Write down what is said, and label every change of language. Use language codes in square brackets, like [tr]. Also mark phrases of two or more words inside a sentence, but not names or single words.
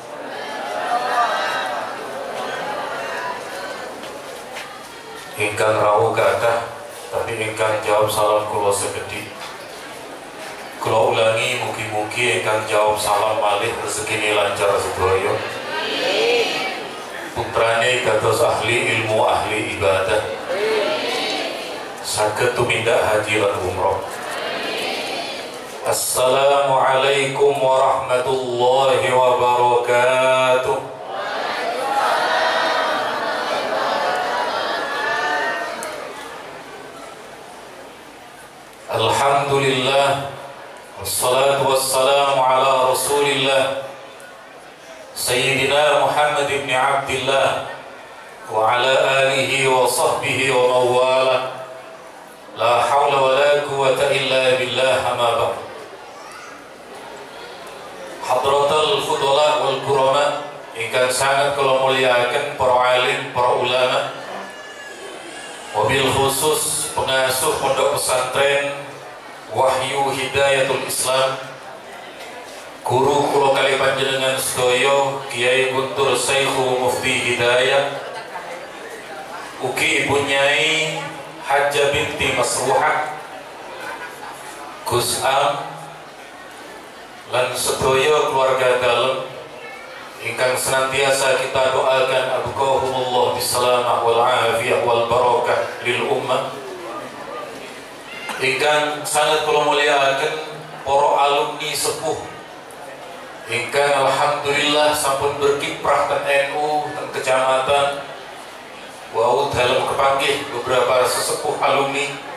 [jv] Ingkang rawuh kathah, tapi ingkang jawab salam kula sekedhik. Kula ulangi, mugi-mugi ingkang jawab salam malih rezekine lancar sedaya. Putrane dados ahli ilmu, ahli ibadah, saged tumindak haji lan umrah. [ar] السلام عليكم ورحمة الله وبركاته. الحمد لله، والصلاة والسلام على رسول الله سيدنا محمد بن عبد الله وعلى آله وصحبه ومن والاه. لا حول ولا قوة إلا بالله، أما بعد. حضرات الفضلاء والكرام [jv] ingkang sangat kula muliakan para alim, para ulama, [ar] وبالخصوص [jv] pengasuh pondok pesantren Wahyu Hidayatul Islam, guru kula kali panjenengan sedaya Kiai Guntur Syekhu Mufti Hidayah, ugi Ibu Nyai Hajjah binti Masruhah Gus Am lan sedaya keluarga dalem ingkang senantiasa kita doakan [ar] أبقاهم الله بالسلامة والعافية والبركة للأمة. [jv] Ingkang sangat kula muliakan para alumni sepuh ingkang alhamdulillah sampun berkiprah ten NU, ten kecamatan, wau dalam kepanggih beberapa sesepuh alumni,